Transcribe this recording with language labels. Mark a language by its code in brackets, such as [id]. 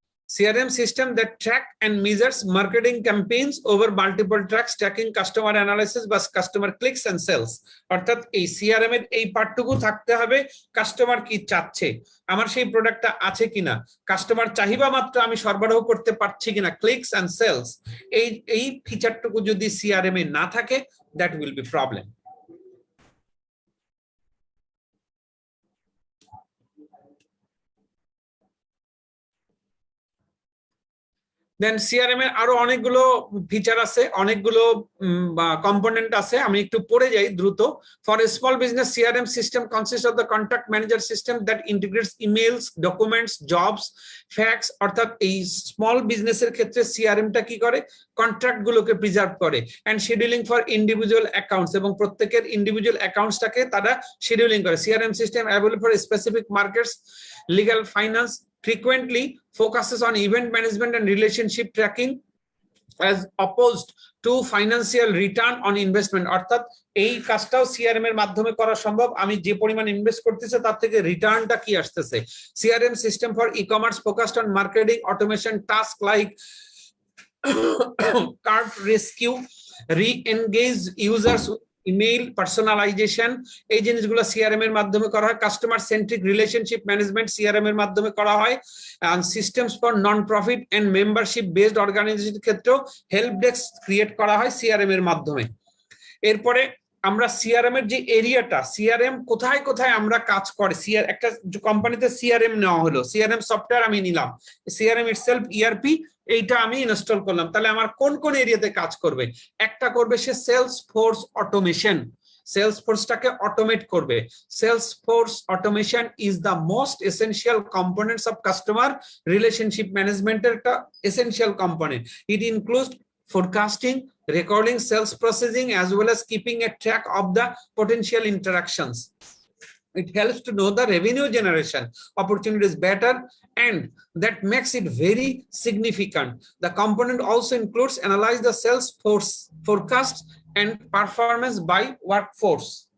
[en] CRM system that track and measures marketing campaigns over multiple tracks, tracking customer analysis [bn] বা [en] customer clicks and sales। [bn] অর্থাৎ এই CRM এর এই পার্টটুকু থাকতে হবে, কাস্টমার কি চাচ্ছে, আমার সেই প্রোডাক্টটা আছে কিনা, কাস্টমার চাহিদা মাত্র আমি সরবরাহ করতে পারছি কিনা, ক্লিকস এন্ড সেলস, এই ফিচারটুকু যদি CRM এ না থাকে, [en] That will be problem. [bn] Then CRM এর আরো অনেকগুলো ফিচার আছে, অনেকগুলো কম্পোনেন্ট আছে, আমি একটু পড়ে যাই দ্রুত। [en] For a small business CRM system consist of the contact manager system that integrates emails, documents, jobs, fax. [bn] অর্থাৎ এই স্মল বিজনেসের ক্ষেত্রে সিআরএমটা কি করে, কন্ট্রাক্ট গুলোকে প্রিজার্ভ করে, [en] and scheduling for individual accounts, [bn] এবং প্রত্যেকের ইন্ডিভিজুয়াল অ্যাকাউন্টসটাকে তারা শিডিউলিং করে। [en] CRM system available for specific markets, legal, finance, frequently focuses on event management and relationship tracking as opposed to financial return on investment। [bn] অর্থাৎ এই কাজটাও CRM এর মাধ্যমে করা সম্ভব, আমি যে পরিমাণ ইনভেস্ট করতেছে তার থেকে রিটার্নটা কি আসতেছে। [en] CRM system for e-commerce focused on marketing automation task like cart rescue, re-engage users, email personalization, [bn] এই জিনিসগুলো সিআরএম এর মাধ্যমে করা হয়। Customer centric relationship management CRM এর মাধ্যমে করা হয়। [en] and systems for non-profit and membership based organization [bn] ক্ষেত্রেও হেল্প ডেস্ক ক্রিয়েট করা হয় সিআরএম এর মাধ্যমে। এরপরে আমরা সিআরএম এর যে এরিয়াটা, সিআরএম কোথায় কোথায় আমরা কাজ করে, একটা কোম্পানিতে সিআরএম নেওয়া হলো, সিআরএম সফটওয়্যার আমি নিলাম, সিআরএম ইটসেলফ ইআরপি, এইটা আমি ইনস্টল করলাম, তাহলে আমার কোন কোন এরিয়াতে কাজ করবে। একটা করবে সে sales force automation, sales ফোর্সটাকে automate করবে। [en] Sales force automation is the most essential components of customer relationship ম্যানেজমেন্টের একটা essential component. It includes forecasting, recording, sales processing, as well as keeping a track of the potential interactions. It helps to know the revenue generation opportunities better, and that makes it very significant. The component also includes analyze the sales force forecast and performance by workforce.